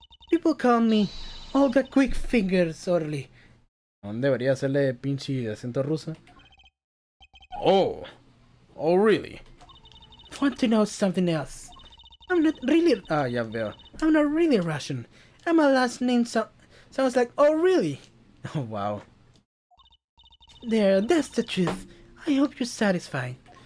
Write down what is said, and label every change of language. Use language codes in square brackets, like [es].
[en] People call me Olga Quick Fingers Orly. [es] Debería hacerle pinche acento ruso. [en] Oh. Oh, really? Want to know something else? I'm not really. [es] Ah, ya veo. [en] I'm not really Russian. And my last name sounds like oh really. Oh, wow. There, that's the truth. I hope you're satisfied.